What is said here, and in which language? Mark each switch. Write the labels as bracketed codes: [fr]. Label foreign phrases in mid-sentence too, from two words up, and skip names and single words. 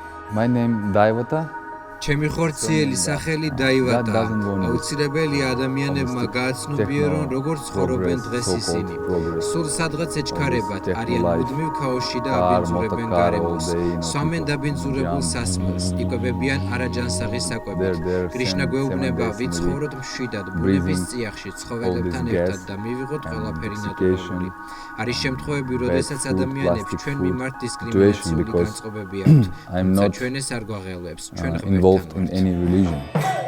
[en] My name Daivata. [ka] ჩემი ხორციელი სახელი დაივატა. აუცილებელია ადამიანებმა გააცნობიერონ, როგორც ცხოვრობენ დღეს ისინი. სულ სადღაც ეჩქარებათ, არიან მუდმივ ქაოსში და აბინძურებენ გარემოს. სვამენ დაბინძურებულ სასმელს, იკვებებიან არაჯანსაღი საკვებით. კრიშნა გვეუბნება, ვიცხოვროთ მშვიდად, ბუნების წიაღში, ცხოველებთან ერთად და მივიღოთ ყველაფერი ნატურალური. არის შემთხვევები, როდესაც ადამიანებს ჩვენ მიმართ დისკრიმინაციული განწყობები აქვთ, თუმცა ჩვენ ეს არ გვაღელვებს, ჩვენ [en] involved in any religion.